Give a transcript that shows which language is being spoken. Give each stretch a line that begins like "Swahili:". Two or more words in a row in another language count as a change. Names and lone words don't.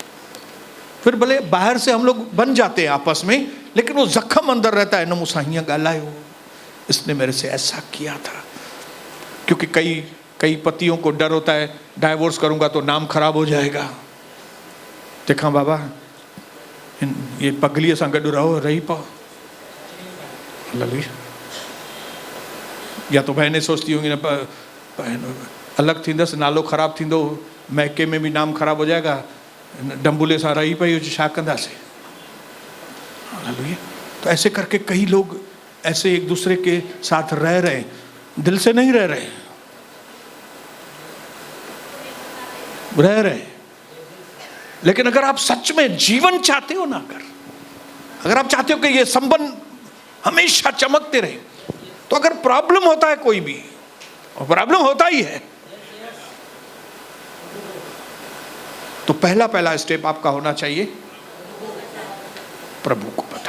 Hindi: फिर भले बाहर से हम लोग बन जाते हैं आपस में, लेकिन वो जख्म अंदर रहता है।
Sindhi: न मुसाहियाँ गालायो,
Hindi: इसने मेरे से ऐसा किया था। क्योंकि कई पतियों को डर होता है, डाइवोर्स करूंगा तो नाम खराब हो जाएगा।
Sindhi: देखा बाबा ये पगली सां गॾु रही पाओ,
Hindi: या तो बहनें सोचती होंगी
Sindhi: न अलग थींदसि, नालो ख़राब थींदो,
Hindi: मैके में भी नाम ख़राब हो जाएगा,
Sindhi: डंबुले सां रही पई छा कंदासीं।
Hindi: तो ऐसे करके कई लोग ऐसे एक दूसरे के साथ रह रहे, दिल से नहीं रह रहे। लेकिन अगर आप सच में जीवन चाहते हो ना, अगर आप चाहते हो कि ये संबंध हमेशा चमकते रहे, तो अगर प्रॉब्लम होता है कोई भी, और प्रॉब्लम होता ही है, तो पहला स्टेप आपका होना चाहिए प्रभु को बताएं।